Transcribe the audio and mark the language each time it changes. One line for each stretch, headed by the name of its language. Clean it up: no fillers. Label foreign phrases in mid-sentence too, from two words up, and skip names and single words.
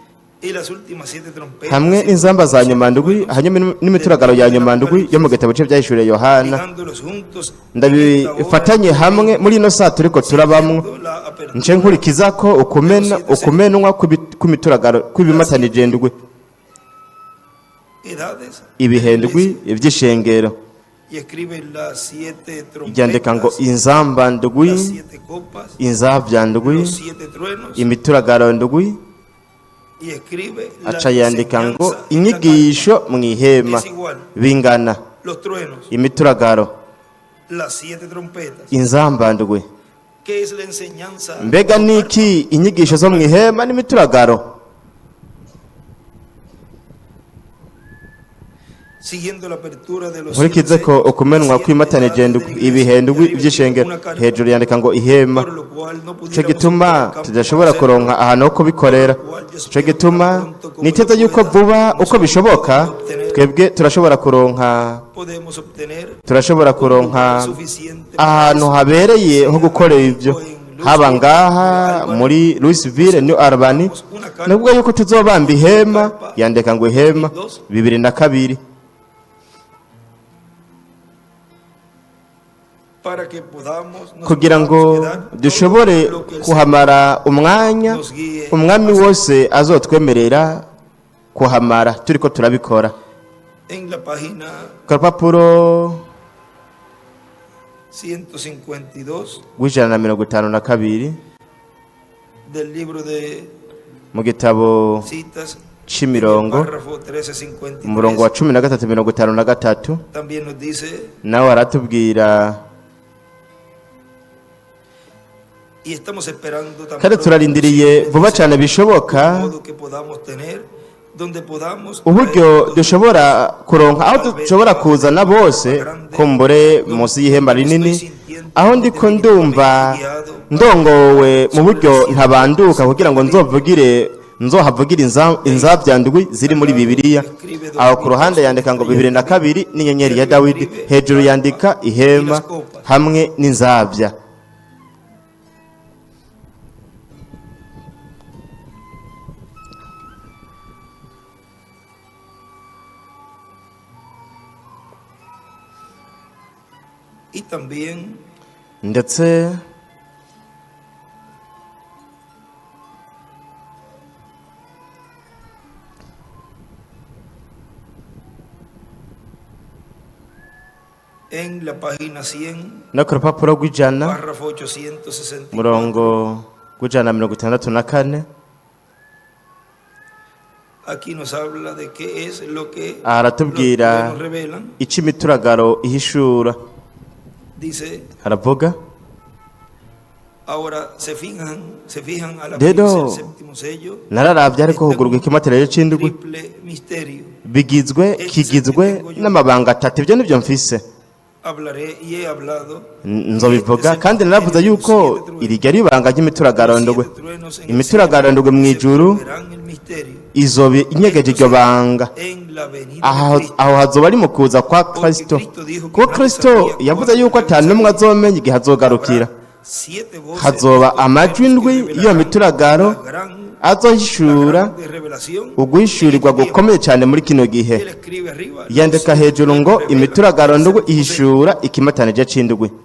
Rundi: hamwe n'inzamba za nyuma ndwi hanyuma n'imituragaro ya nyuma ndwi yo mu gitabo cy'ivyahishuriye Yohana ndabifatanye hamwe muri ino saa turiko turabamwe nce nkurikiza ko ukumenwa kw'imituragaro kw'ibimatanije ndwi
Spanish: edades
Rundi: ibihe ndwi by'ishengero
Spanish: y escribe las 7
Rundi: ryandika ngo
Spanish: trompetas,
Rundi: inzamba ndwi
Spanish: las 7 copas,
Rundi: inzabya ndwi
Spanish: los 7 truenos,
Rundi: imituragaro ndwi
Spanish: y escribe la
Rundi: aca yandika ngo
Spanish: enseñanza en la
Rundi: inyigisho mu ihema
Spanish: Es igual.
Rundi: bingana
Spanish: carta, los truenos,
Rundi: imituragaro
Spanish: las 7 trompetas.
Rundi: inzamba ndwi
Spanish: ¿Qué es la enseñanza?
Rundi: mbega niki inyigisho zo mu ihema n'imituragaro
Spanish: Siguiendo la apertura de los
Rundi: nkurikize ko ukumenwa kw'imatanije ndwi ibihe ndwi by'ishengero hejuru yandika ngo ihema
Spanish: por lo cual no
Rundi: ico
Spanish: pudiéramos
Rundi: gituma
Spanish: entrar al campo
Rundi: tudashobora
Spanish: para hacerlo,
Rundi: kuronka ahantu ho kubikorera ico gituma niteze yuko vuba uko bishoboka twebwe turashobora kuronka
Spanish: podemos obtener suficiente
Rundi: ahantu habereye ho gukorera ibyo haba ngaha muri Louisville New Albany nubwo yuko tuzobamba ihema yandika ngo ihema 2002
Spanish: para que podamos nos
Rundi: kugira ngo
Spanish: podamos quedar
Rundi: dushobore
Spanish: todo lo que el
Rundi: kuhamara umwanya
Spanish: nos guíe
Rundi: umwami wose azotwemerera kuhamara turiko turabikora
Spanish: en la página
Rundi: ku rupapuro 152 rw'152
Spanish: del libro de
Rundi: mu gitabo
Spanish: citas,
Rundi: c'imirongo
Spanish: párrafo 1353,
Rundi: umurongo wa 1353
Spanish: también nos dice:
Rundi: nawe aratubwira
Spanish: y estamos esperando tan
Rundi: kandi
Spanish: pronto
Rundi: turarindiriye
Spanish: posible
Rundi: vuba cyane bishoboka
Spanish: modo que podamos tener donde podamos
Rundi: uburyo dushobora kuronka aho dushobora kuzana bose kumbure munsi y'ihema rinini aho ndiko ndumva ndongowe mu buryo ntabanduka kugira ngo nzohavugire inzabya ndwi ziri muri Bibiliya aho ku ruhande yandika ngo 2002 n'inyenyeri ya Dawidi hejuru yandika ihema hamwe n'inzabya
Spanish: y también
Rundi: ndetse
Spanish: en la página 100
Rundi: no ku rupapuro rw'ijana
Spanish: párrafo 864
Rundi: murongo w'164
Spanish: aquí nos habla de qué es lo que
Rundi: aratubwira
Spanish: nos revelan.
Rundi: ico imituragaro ihishura
Spanish: Dice:
Rundi: haravuga
Spanish: ahora se fijan al
Rundi: Rero,
Spanish: abrirse el séptimo sello,
Rundi: nararavye ariko hugurwa ikimaterero c'indwi
Spanish: triple misterio.
Rundi: kigizwe n'amabanga atatu ibyo nivyo mfise
Spanish: Hablaré y he hablado
Rundi: nzobivuga kandi naravuze yuko iri ryari ibanga ry'imituragaro ndwi imituragaro ndwi mu ijuru izobe inyegeje iryo banga aho hazoba ari mu kuza kwa Kristo kuko Kristo yavuze yuko atanumwe azomenya igihe azogarukira hazoba amajwi ndwi iyo mituragaro azohishura uguhishurirwa gukomeye cyane muri kino gihe yandika hejuru ngo imituragaro ndwi ihishura ikimatanije c'indwi